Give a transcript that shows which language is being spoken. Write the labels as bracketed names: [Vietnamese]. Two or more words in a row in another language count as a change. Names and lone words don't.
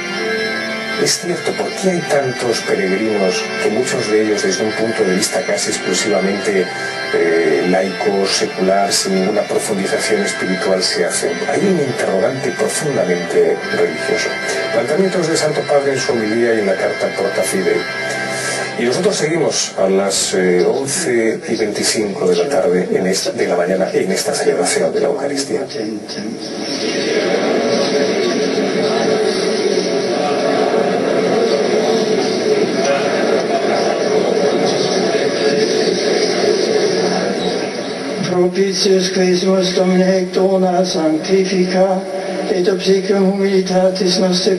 [Spanish] Es cierto, ¿por qué hay tantos peregrinos, que muchos de ellos desde un punto de vista casi exclusivamente laico, secular, sin ninguna profundización espiritual se hacen? Hay un interrogante profundamente religioso. Planteamientos del Santo Padre en su homilía y en la carta Porta Fidei. Y nosotros seguimos a las 11:25 de la tarde, de la mañana, en esta celebración de la Eucaristía. [Latin] Propitius Christus Domine ec dona sanctifica, et obsequium humilitatis nostre